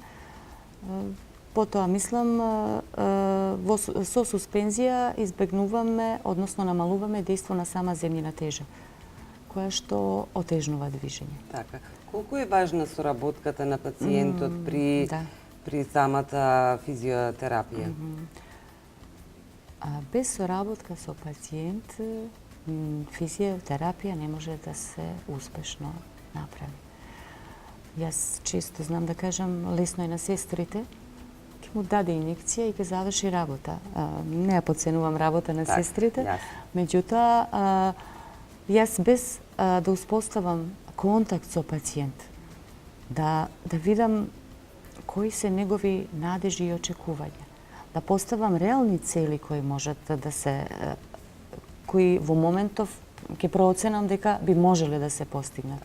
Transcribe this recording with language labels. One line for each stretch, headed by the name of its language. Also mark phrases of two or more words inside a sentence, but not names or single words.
Macedonian: Потоа, мислам, со суспензија избегнуваме, односно намалуваме дејство на сама земјина тежа, која што отежнува движење. Така. Колку е важна соработката на пациентот при самата физиотерапија? Без соработка со пациент
Serbian: fizioterapija ne može da se uspešno napravi.
Macedonian: Јаз чисто знам да кажем, лесно је на сестрите, ки му даде инјекција и ки заврши работа. Не я подценувам работа на сестрите, меѓутоа јас без да успоставам контакт со пациент, да видам кои се негови надежи и очекувања, да поставам реални цели кои можат да се кои во моментов ќе прооценам дека би можеле да се постигнат.